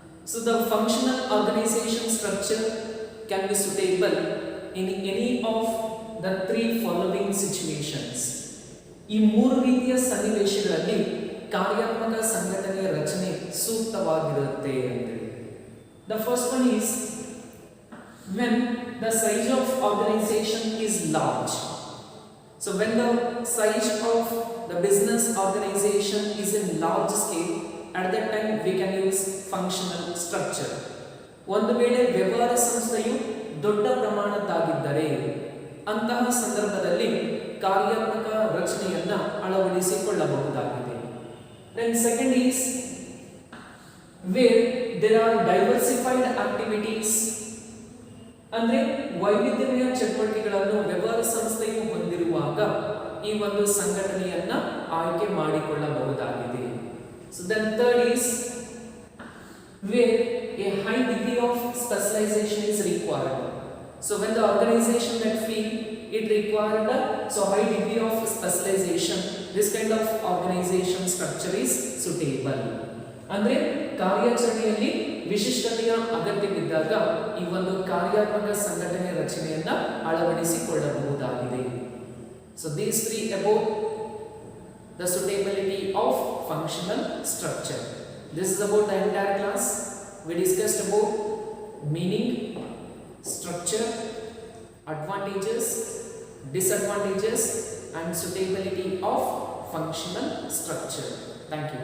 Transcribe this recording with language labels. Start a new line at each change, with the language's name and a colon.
English: So the functional organisation structure can be suitable in any of the 3 following situations.
Kannada: ಈ ಮೂರು ರೀತಿಯ ಸನ್ನಿವೇಶಗಳಲ್ಲಿ ಕಾರ್ಯಾತ್ಮಕ ಸಂಘಟನೆಯ ರಚನೆ ಸೂಕ್ತವಾಗಿರುತ್ತೆ ಅಂತೇಳಿ.
English: The first one is when the size of organization is large. So when the size of the business organization is in large scale, at that time we can use functional structure.
Kannada: ಒಂದು ವೇಳೆ ವ್ಯವಹಾರ ಸಂಸ್ಥೆಯು ದೊಡ್ಡ ಪ್ರಮಾಣದ್ದಾಗಿದ್ದರೆ ಅಂತಹ ಸಂದರ್ಭದಲ್ಲಿ ಕಾರ್ಯಾತ್ಮಕ ರಚನೆಯನ್ನ ಅಳವಡಿಸಿಕೊಳ್ಳಬಹುದಾಗಿದೆ.
English: Then second is where there are diversified activities,
Kannada: ಅಂದ್ರೆ ವೈವಿಧ್ಯಮಯ ಚಟುವಟಿಕೆಗಳನ್ನು ವ್ಯವಹಾರ ಸಂಸ್ಥೆಯು ಹೊಂದಿರುವಾಗ ಈ ಒಂದು ಸಂಘಟನೆಯನ್ನ ಆಯ್ಕೆ ಮಾಡಿಕೊಳ್ಳಬಹುದಾಗಿದೆ.
English: So then third is where a high degree of specialization is required. So when the organization that feel it required so high degree of specialization, this kind of organization structure is suitable.
Kannada: ಅಂದ್ರೆ ಕಾರ್ಯಾಚರಣೆಯಲ್ಲಿ ವಿಶಿಷ್ಟತೆಯ ಅಗತ್ಯವಿದ್ದಾಗ ಈ ಒಂದು ಕಾರ್ಯಾತ್ಮಕ ಸಂಘಟನೆಯ ರಚನೆಯನ್ನ ಅಳವಡಿಸಿಕೊಳ್ಳಬಹುದಾಗಿದೆ.
English: So these 3 about the suitability of functional structure. This is about the entire class. We discussed about meaning, structure, advantages, disadvantages and suitability of functional structure. Thank you.